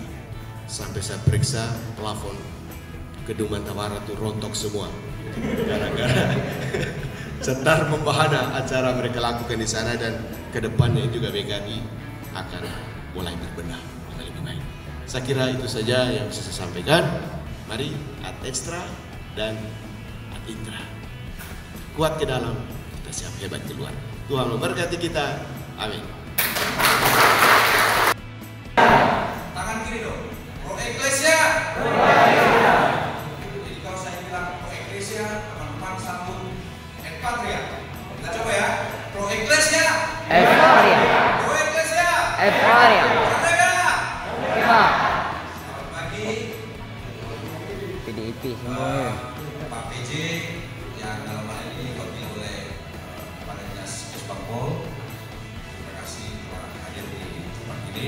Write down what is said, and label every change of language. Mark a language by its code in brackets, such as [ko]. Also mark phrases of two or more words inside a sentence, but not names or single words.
[id] Sampai saya periksa plafon gedung Mantawara itu rontok semua gara-gara setar membahana acara mereka lakukan di sana, dan kedepannya juga BKRI akan mulai berbenah lebih baik. Saya kira itu saja yang bisa saya sampaikan. Mari [la] ad extra [id] dan [la] ad intra. [id] Kuat ke dalam, kita siap hebat keluar. Tuhan memberkati kita. Amin. Tangan kiri dong. [la] Pro Ecclesia. [id] Jadi kalau saya bilang [la] Pro Ecclesia, [id] teman-teman sambut [la] et patria. [id] Kita coba ya. [la] Pro Ecclesia. Et patria. Pro Ecclesia. Et patria. [id] Merdeka. Kita. Selamat pagi. PDIP semuanya. Pak PJ yang dalam hal ini diwakili oleh Kepala Dinas Puspangpol. Terima kasih telah hadir di tempat ini.